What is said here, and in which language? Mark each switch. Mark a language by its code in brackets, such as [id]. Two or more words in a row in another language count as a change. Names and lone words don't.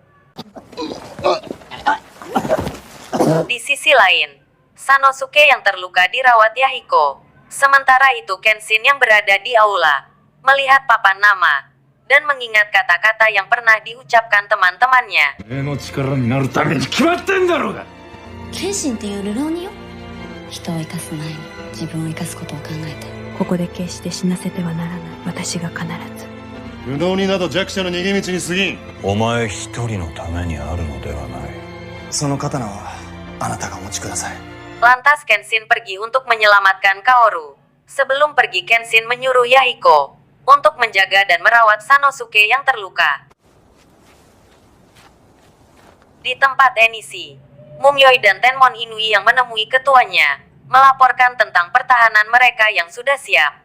[id] Di sisi lain, Sanosuke yang terluka dirawat Yahiko. Sementara itu Kenshin yang berada di aula, melihat papan nama, dan mengingat kata-kata yang pernah diucapkan teman-temannya. [ja] 俺の力になるために決まってんだろうが。謙信っていう流浪人よ。人を生かす前に自分を生かすことを考えて。ここで決して死なせてはならない。私が必ず。不動になど弱者の逃げ道に過ぎん。お前一人のためにあるのではない。その刀はあなたがお持ちください。 [id] Lantas Kenshin pergi untuk menyelamatkan Kaoru. Sebelum pergi Kenshin menyuruh Yahiko untuk menjaga dan merawat Sanosuke yang terluka. Di tempat Enishi, Mumyoi dan Tenmon Inui yang menemui ketuanya, melaporkan tentang pertahanan mereka yang sudah siap.